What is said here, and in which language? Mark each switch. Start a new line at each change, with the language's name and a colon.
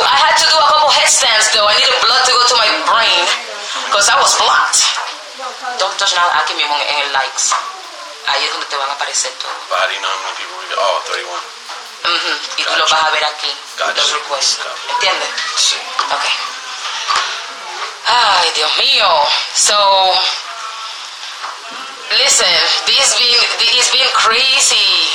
English: I had to do a couple headstands though. I needed blood to go to my brain because I was blocked. Don't touch
Spanish: nada aquí mismo en el likes. Ahí es donde te van a aparecer todo.
English: But how do you know how many people read? Oh, 31.
Spanish: Y tú lo vas a ver aquí.
English: Gotcha.
Spanish: Los requests. ¿Entiendes? Sí. Okay. Ay, Dios mío.
English: So, listen, it's been crazy.